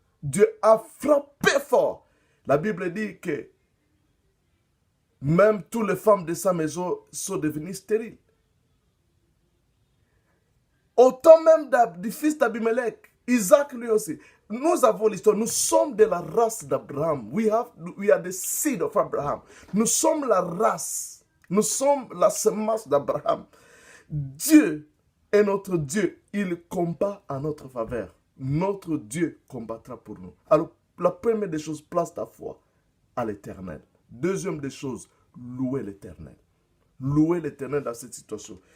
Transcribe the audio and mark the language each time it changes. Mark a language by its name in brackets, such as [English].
[French] Dieu a frappé fort. La Bible dit que même toutes les femmes de sa maison sont devenues stériles. Autant même du fils d'Abimelech, Isaac lui aussi. Nous avons l'histoire, nous sommes de la race d'Abraham. [English] We are the seed of Abraham. [French] Nous sommes la race, nous sommes la semence d'Abraham. Dieu est notre Dieu, il combat en notre faveur. Notre Dieu combattra pour nous. Alors, la première des choses, place ta foi à l'Éternel. Deuxième des choses, louer l'Éternel. Louer l'Éternel dans cette situation.